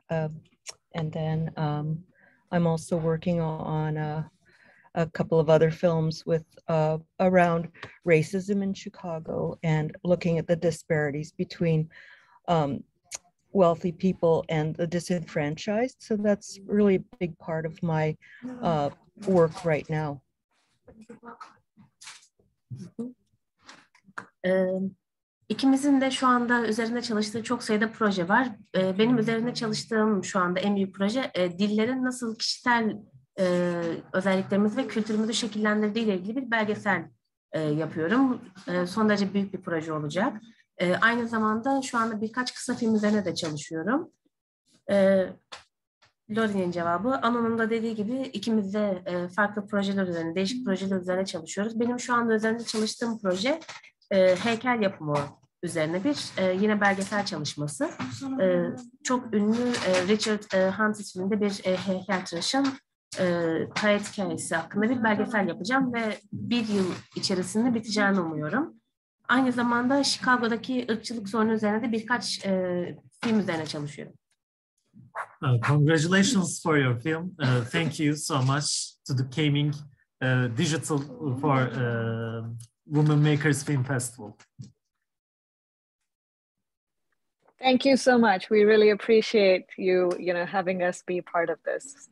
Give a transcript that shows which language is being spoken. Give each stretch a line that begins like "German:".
English: And then I'm also working on a couple of other films with around racism in Chicago and looking at the disparities between wealthy people and the disenfranchised. So that's really a big part of my work right now.
Turkish: İkimizin de şu anda üzerinde çalıştığı çok sayıda proje var. Benim üzerinde çalıştığım şu anda en büyük proje dillerin nasıl kişisel özelliklerimizi ve kültürümüzü şekillendirdiği ile ilgili bir belgesel yapıyorum. Son derece büyük bir proje olacak. Aynı zamanda şu anda birkaç kısa film üzerine de çalışıyorum. Laurie'nin cevabı, Anu'nun da dediği gibi ikimiz de farklı projeler üzerine, değişik projeler üzerine çalışıyoruz. Benim şu anda üzerinde çalıştığım proje heykel yapımı üzerine bir yine belgesel çalışması. Çok ünlü Richard Hunt isminde bir heykeltıraşın hayat hikayesi hakkında bir belgesel yapacağım ve bir yıl içerisinde biteceğini umuyorum. Aynı zamanda Chicago'daki ırkçılık sorunu üzerine de birkaç film üzerine çalışıyorum.
English: Congratulations for your film. Thank you so much to the Gaming Digital for Women Makers Film Festival. Thank you so much. We really appreciate you, having us be part of this.